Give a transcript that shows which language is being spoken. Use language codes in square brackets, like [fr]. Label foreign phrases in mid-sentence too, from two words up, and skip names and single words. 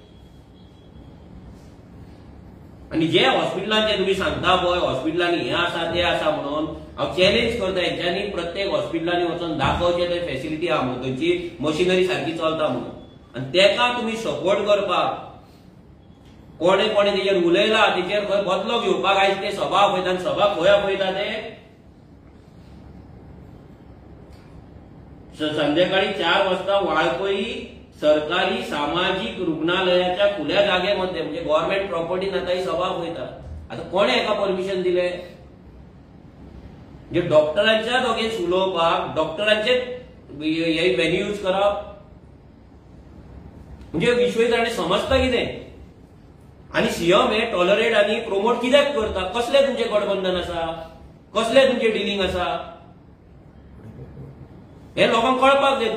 [kok] आणि जे हॉस्पिटलांचे तुम्ही सांगता पळय हॉस्पिटलांनी हे आसा ते आसा म्हणून, हांव चॅलेंज करता हेंच्यांनी प्रत्येक हॉस्पिटलांनी वचून दाखोवचें थंय फॅसिलिटी आहा म्हणून, थंयची मशिनरी सारकी चलता म्हणून. आनी तेका तुम्ही सपोर्ट करपाक कोणे कोणे तेजेर उलयला, तेजेर खंय बदलो घेवपाक आयज ते सभा आपयता. आनी सभा खंय आपयता ते [mr] संध्याकाळी 4 वाजता वाळपई सरकारी सामाजिक रुग्णालयाच्या खुल्या जागेमध्ये, [kok] म्हणजे [en] government property [kok] आता ही सभा होता. आता कोणे एका परमिशन दिले? म्हणजे डॉक्टरांच्या दोगेच उलोवपाक, डॉक्टरांचे हे [en] venue use [kok] करप, म्हणजे विश्वजीत राणे समजता कितें? आणि सीएम हे टॉलरेट आणि प्रोमोट कित्याक करता? कसले तुमचे गठबंधन आसा? कसले तुमचे डिलिंग आसा? हे लोकांक कळपाक जाय.